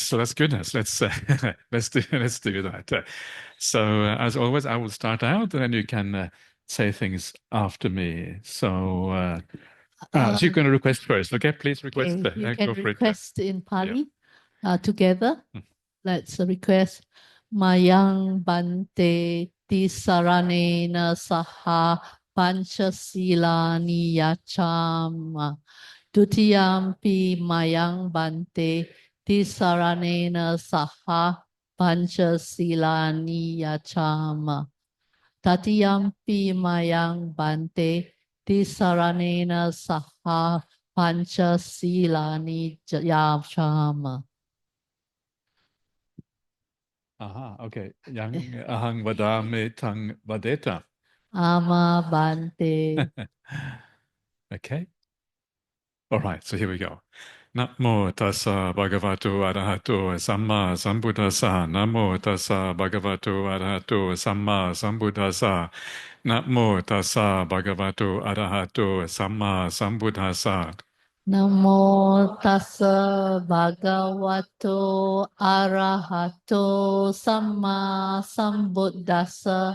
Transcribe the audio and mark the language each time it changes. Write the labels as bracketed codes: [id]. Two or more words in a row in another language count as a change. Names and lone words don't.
[en] So that's goodness. Let's do that. As always, I will start out, and then you can say things after me. So you're going to request first, okay? Please request. Okay, you can Go for it. request in Pali together. Mm. Let's request [pi] Mayang Bante Tisaranena Saha Panchasilani Yachama Dutiyampi Mayang Bante Tisaranena Saha Panchasilani Yachama Tatiyampi Mayang Bante Tisaranena Saha Panchasilani Yachama. [en] Okay. [pi] Yang ahang vadame tang vadeta. Ama Bante. [en] Okay. All right, so here we go. [pi] Namo tassa bhagavato arahato samma sambuddhassa. Namo tassa bhagavato arahato samma sambuddhassa. Namo tassa bhagavato arahato samma sambuddhassa. Namo tassa bhagavato arahato samma sambuddhassa.